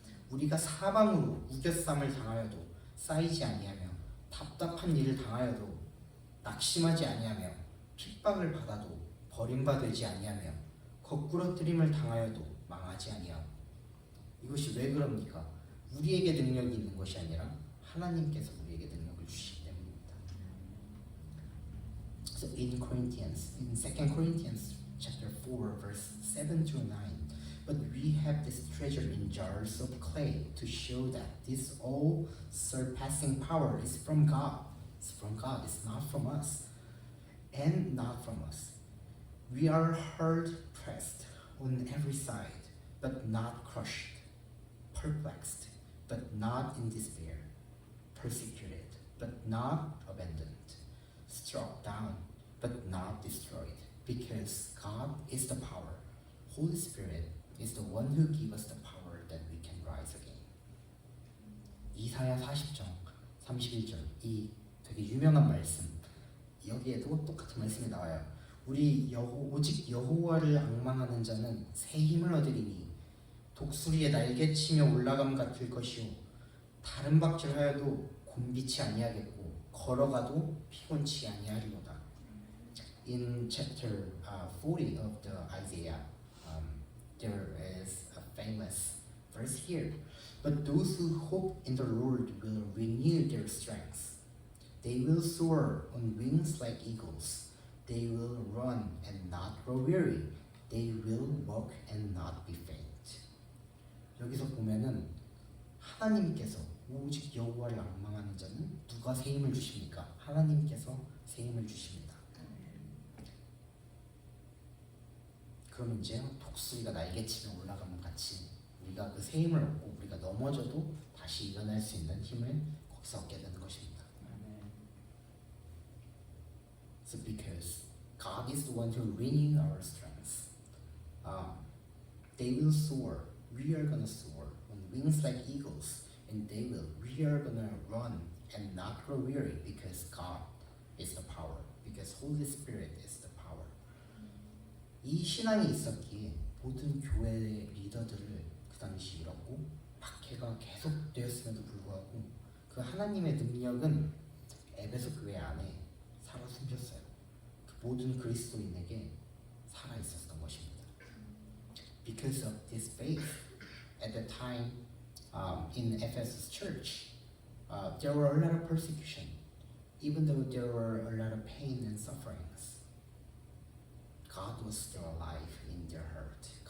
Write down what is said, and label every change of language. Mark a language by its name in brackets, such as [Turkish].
[Korean] 우리가 사방으로 우겨쌈을 당하여도 쌓이지 아니하며, 답답한 일을 당하여도 낙심하지 아니하며, 핍박을 받아도 버림받지 아니하며, 거꾸러뜨림을 당하여도 망하지 아니하고. 이것이 왜 그럽니까? 우리에게 능력이 있는 것이 아니라 하나님께서 우리에게 능력을 주시기 때문입니다. [English] So in Corinthians, in 2 Corinthians chapter 4 verse 7 through 9, but we have this treasure in jars of clay to show that this all surpassing power is from God. It's from God, it's not from us, and not from us. We are hard pressed on every side, but not crushed, perplexed, but not in despair, persecuted, but not abandoned, struck down, but not destroyed, because God is the power. Holy Spirit is the one who gives us the power that we can rise again. [Korean] 이사야 40장 31절, 이 되게 유명한 말씀, 여기에도 똑같은 말씀이 나와요. 오직 여호와를 앙망하는 자는 새 힘을 얻으리니 독수리의 날개치며 올라감 같을 것이요, 다른 박질하여도 곤비치 아니하겠고 걸어가도 피곤치 아니하리로다. [English] In chapter 40 of the Isaiah, there is a famous verse here. But those who hope in the Lord will renew their strength. They will soar on wings like eagles. They will run and not grow weary. They will walk and not be faint. [Korean] 여기서 보면은 하나님께서, 오직 여호와를 앙망하는 자는 누가 새 힘을 주십니까? 하나님께서 새 힘을 주십니다. 그러면 이제 독수리가 날개치며 올라가면 같이 우리가 그 새 힘을 얻고 우리가 넘어져도 다시 일어날 수 있는 힘을 거기서 얻게 되는 것입니다. [English] So because God is the one who renew our strength, they will soar. We are gonna soar on wings like eagles, and we are gonna run and not grow weary because God is the power, because Holy Spirit is the power. [Korean] 이 신앙이 있었기에 모든 교회 리더들을 그 당시 잃었고 박해가 계속되었음에도 불구하고 그 하나님의 능력은 에베소 교회 안에 살아 숨겼어요. 그 모든 그리스도인에게 살아 있었던 것입니다. [English] Because of this faith, at the time in Ephesus church, there were a lot of persecution, even though there were a lot of pain and sufferings. God was still alive in their heart.